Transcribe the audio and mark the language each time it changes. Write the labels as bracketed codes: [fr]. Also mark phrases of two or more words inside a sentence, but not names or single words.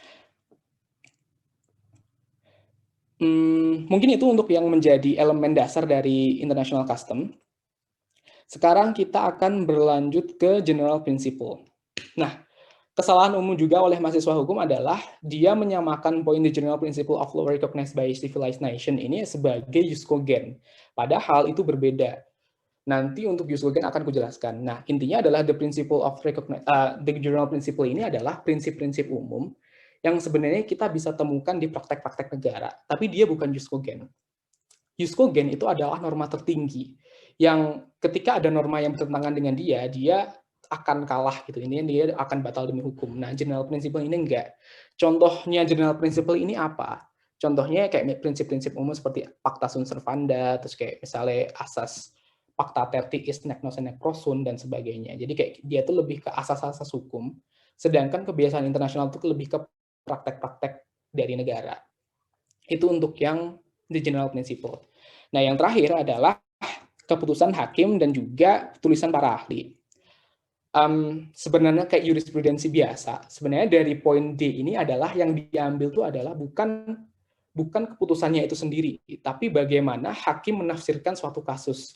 [id] Mungkin itu untuk yang menjadi elemen dasar dari [en] international custom. [id] Sekarang kita akan berlanjut ke [en] general principle. [id] Nah, kesalahan umum juga oleh mahasiswa hukum adalah dia menyamakan poin [en] the general principle of law recognized by civilized nation [id] ini sebagai [la] jus cogens. [id] Padahal itu berbeda. Nanti untuk [la] jus cogens [id] akan kujelaskan. Nah, intinya adalah [en] the general principle [id] ini adalah prinsip-prinsip umum yang sebenarnya kita bisa temukan di praktek-praktek negara, tapi dia bukan [la] jus cogens. Jus cogens [id] itu adalah norma tertinggi yang ketika ada norma yang bertentangan dengan dia akan kalah gitu. Ini dia akan batal demi hukum. Nah, [en] general principle [id] ini enggak. Contohnya [en] general principle [id] ini apa? Contohnya kayak prinsip-prinsip umum seperti [la] pacta sunt servanda, [id] terus kayak misalnya asas [la] pacta tertiis nec nos nec prosunt [id] dan sebagainya. Jadi kayak dia tuh lebih ke asas-asas hukum, sedangkan kebiasaan internasional itu lebih ke praktek-praktek dari negara. Itu untuk yang [en] the general principle. [id] Nah, yang terakhir adalah keputusan hakim dan juga tulisan para ahli. Sebenarnya kayak jurisprudensi biasa, sebenarnya dari poin D ini adalah yang diambil itu adalah bukan keputusannya itu sendiri, tapi bagaimana hakim menafsirkan suatu kasus.